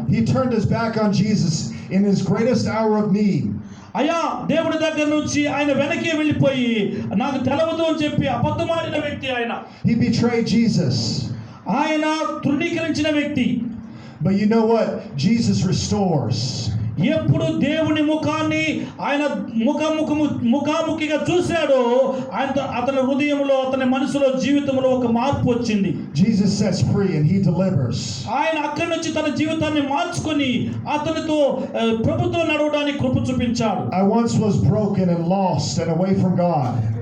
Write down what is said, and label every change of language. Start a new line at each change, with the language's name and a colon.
English: He turned his back on Jesus in his greatest hour of need.
Telugu: అయ్యా దేవుడి దగ్గర నుంచి ఆయన వెనక్కి వెళ్ళిపోయి నాకు తెలవదు అని చెప్పి అబద్ధమాడిన వ్యక్తి ఆయన.
English: He betrayed Jesus.
Telugu: ఆయన తృణీకరించిన వ్యక్తి.
English: But you know what? Jesus restores.
Telugu: ఎప్పుడు దేవుని ముఖాన్ని ఆయన ముఖాముఖిగా చూశాడో అతని హృదయంలో, అతని మనసులో, జీవితంలో ఒక మార్పు వచ్చింది.
English: Jesus sets free and he delivers.
Telugu: ఆయన అక్కడి నుంచి తన జీవితాన్ని మార్చుకొని అతనితో ప్రభుతో నడవడానికి కృప చూపించాడు.
English: I once was broken and lost and away from God.